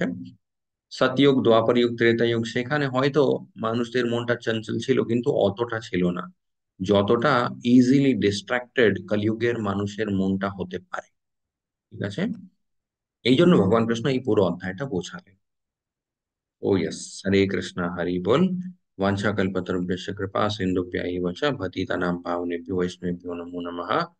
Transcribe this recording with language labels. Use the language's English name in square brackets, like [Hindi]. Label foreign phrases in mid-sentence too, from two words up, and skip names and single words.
[Bangla] সতযুগ, দ্বাপর যুগ, ত্রেতা যুগ, সেখানে হয়তো মানুষদের মনটা চঞ্চল ছিল কিন্তু অতটা ছিল না যতটা [English] easily distracted [Bangla] কলিযুগের মানুষের মনটা হতে পারে। ঠিক আছে। এই জন্য ভগবান কৃষ্ণ এই পুরো অধ্যায়টা বোঝালেন। [English] Oh yes, [Bangla] হরে কৃষ্ণ, হরি বল। [Sanskrit] वाञ्छाकल्पतरुभ्यश्च कृपा सिन्धुभ्य एव च पतितानां पावनेभ्यो वैष्णवेभ्यो नमो नमः।